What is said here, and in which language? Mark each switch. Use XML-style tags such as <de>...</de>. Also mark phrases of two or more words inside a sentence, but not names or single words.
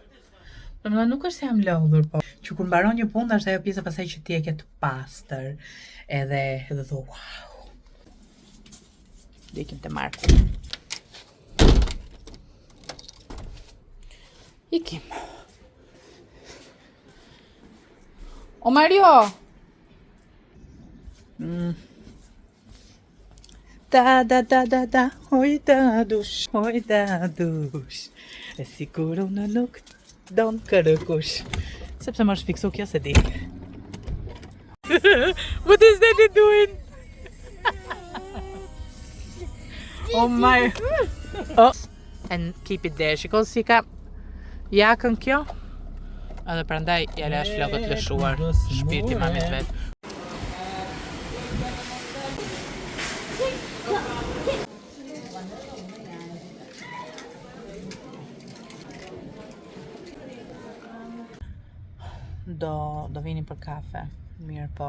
<sq>Domethënë nuk është se jam lodhur, po që kur mbaron një punë është ajo pjesa pasaj që ti e ke të pastër. Edhe thu, wow. Dhe ikim te Marku. Ikim. O Mario! Da, oj da dush. E sigur unë nuk don kërkush. Sepse më është fiksu kjo se di.</sq> <en>What is that doing? Oh my. Oh. And keep it there.</en> <sq>Shiko si ka jakën kjo. Edhe prandaj ja lash flokët lëshuar. Shpirti mamit vet. Do vini për kafe. Mirë po.</sq>